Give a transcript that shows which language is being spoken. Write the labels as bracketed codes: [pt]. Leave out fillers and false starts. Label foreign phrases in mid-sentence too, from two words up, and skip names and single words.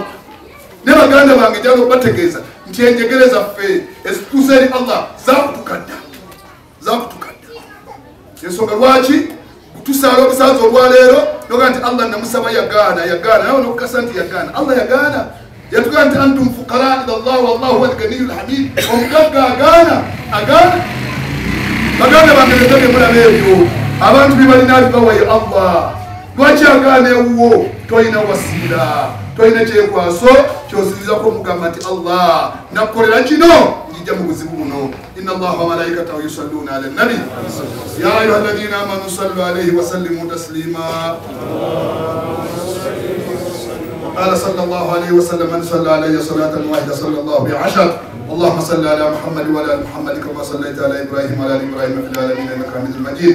[lg] Ne baganda bange njagala okubategeeza nti enjegere zaffe ezituusa eri Allah zakutukadda. Ensonga lwaki tusaala obusaanzi olwaleero noga nti Allah namusaba yagaana nawe nokukasa nti yagaana. Allah yagaana, yatugaa nti [ar] أنتم فقراء إلى الله والله هو الغني الحميد. [lg] Omugagga agaana. Baganda bange netege mulaba ebyo abantu bibalina bibawaye Allah. Lwaki agaana ewuwo? Toyina wasiira, toyina kyekwaso kyosirizako mugamba nti Allah nakukolera kino njija mu buzibu buno. [ar] إن الله وملائكته يصلون على النبي يا أيها الذين آمنوا صلوا عليه وسلموا تسليما. قال صلى الله عليه وسلم من صلى عليه صلاة واحدة صلى الله بعشر. اللهم صل على محمد وعلى ال محمد كما صليت على ابراهيم وعلى ال ابراهيم في العالمين انك حميد مجيد.